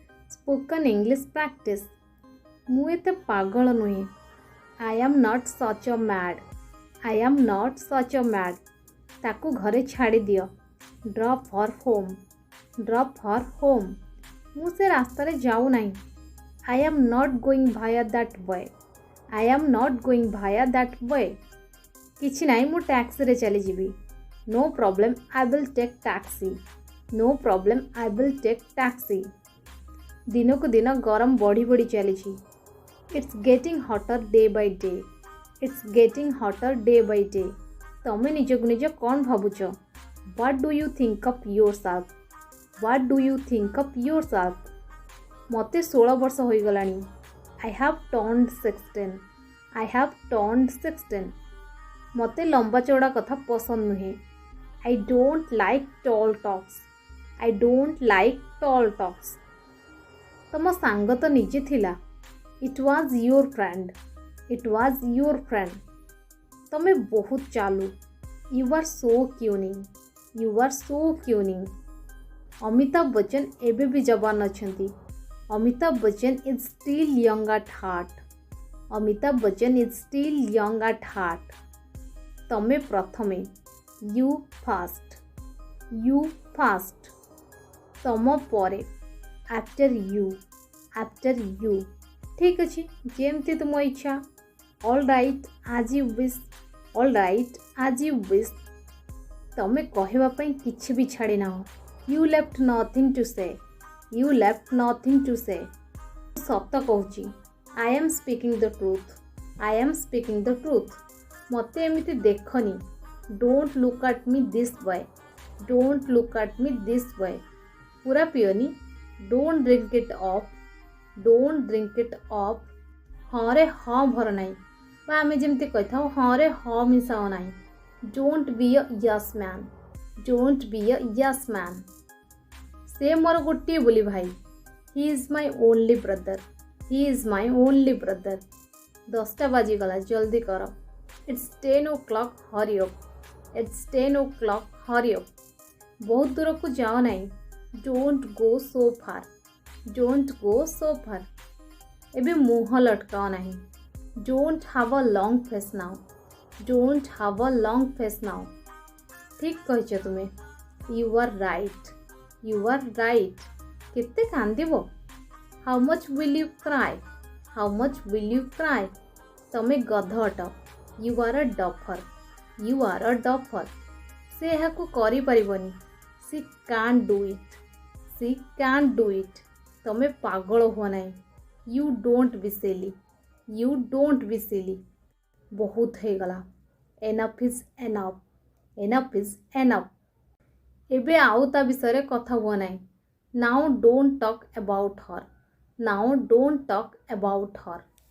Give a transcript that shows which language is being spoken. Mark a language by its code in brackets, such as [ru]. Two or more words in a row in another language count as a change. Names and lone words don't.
[en] Spoken English practice. [or] ମୁଁ ଏତେ ପାଗଳ ନୁହେଁ. [en] I am not such a mad. I am not such a mad. [or] ତାକୁ ଘରେ ଛାଡ଼ି ଦିଅ. [en] Drop her home. Drop her home. [or] ମୁଁ ସେ ରାସ୍ତାରେ ଯାଉ ନାହିଁ. [en] I am not going via that way. I am not going via that way. [or] କିଛି ନାହିଁ ମୁଁ ଟ୍ୟାକ୍ସିରେ ଚାଲିଯିବି. [en] No problem, I will take taxi. No problem, I will take taxi. [or] ଦିନକୁ ଦିନ ଗରମ ବଢ଼ି ବଢ଼ି ଚାଲିଛି. [en] It's getting hotter day by day. It's getting hotter day by day. [or] ତମେ ନିଜକୁ ନିଜ କ'ଣ ଭାବୁଛ? [en] What do you think of yourself? What do you think of yourself? [or] ମୋତେ 16 ବର୍ଷ ହୋଇଗଲାଣି. [en] I have turned 16. I have turned 16. [or] ମୋତେ ଲମ୍ବା ଚଉଡ଼ା କଥା ପସନ୍ଦ ନୁହେଁ. [en] I don't like tall talks. I don't like tall talks. [or] ତମ ସାଙ୍ଗ ତ ନିଜେ ଥିଲା. [en] It was your friend. It was your friend. [or] ତମେ ବହୁତ ଚାଲୁ. [en] You are so cunning. You are so cunning. [or] ଅମିତାଭ ବଚ୍ଚନ ଏବେ ବି ଯବାନ ଅଛନ୍ତି. ଅମିତାଭ ବଚ୍ଚନ [en] is still young at heart. ଅମିତାଭ ବଚ୍ଚନ is still young at heart. [or] ତମେ ପ୍ରଥମେ. [en] You first. You first. [or] ତମ ପରେ. [en] After you. After you. [or] ଠିକ୍ ଅଛି, ଯେମିତି ତୁମ ଇଚ୍ଛା. [en] All right, as you wish. All right, as you wish. [or] ତମେ କହିବା ପାଇଁ କିଛି ବି ଛାଡ଼ି ନାହ. [en] You left nothing to say. You left nothing to say. [or] ସତ କହୁଛି. [en] I am speaking the truth. I am speaking the truth. [or] ମୋତେ ଏମିତି ଦେଖନି. [en] Don't look at me this way. Don't look at me this way. [or] ପୁରା ପିଅନି. [en] Don't drink it up. Don't drink it up. [or] ହଁ ରେ ହଁ ଭର ନାହିଁ. ବା ଆମେ ଯେମିତି କହିଥାଉ ହଁ ରେ ହଁ ମିଶାଅ ନାହିଁ. [en] Don't be a yes man. Don't be a yes man. [or] ସେ ମୋର ଗୋଟିଏ ବୋଲି ଭାଇ. [en] He is my only brother. He is my only brother. [or] 10ଟା ବାଜିଗଲା, ଜଲ୍ଦି କର. [en] It's 10 o'clock, hurry up. It's 10 o'clock, hurry up. [or] ବହୁତ ଦୂରକୁ ଯାଅ ନାହିଁ. [en] Don't go so far. Don't go so far. [or] ଏବେ ମୁହଁ ଲଟକାଅ ନାହିଁ. [en] Don't have a long face now. Don't have a long face now. [or] ଠିକ୍ କହିଛ ତୁମେ. [en] You are right. You are right. [or] କେତେ କାନ୍ଦିବ? [en] How much will you cry? How much will you cry? [or] ତମେ ଗଧ ଅଟ. [en] You are a duffer. You are a duffer. [or] ସେ ଏହାକୁ କରିପାରିବନି. [en] She can't do it. She can't do it. [or] ତମେ ପାଗଳ ହୁଅ ନାହିଁ. [en] You don't be silly. You don't be silly. [or] ବହୁତ ହେଇଗଲା. [en] Enough is enough. Enough is enough. [or] ଏବେ ଆଉ ତା ବିଷୟରେ କଥା ହୁଅ ନାହିଁ. [en] Now don't talk about her. Now don't talk about her.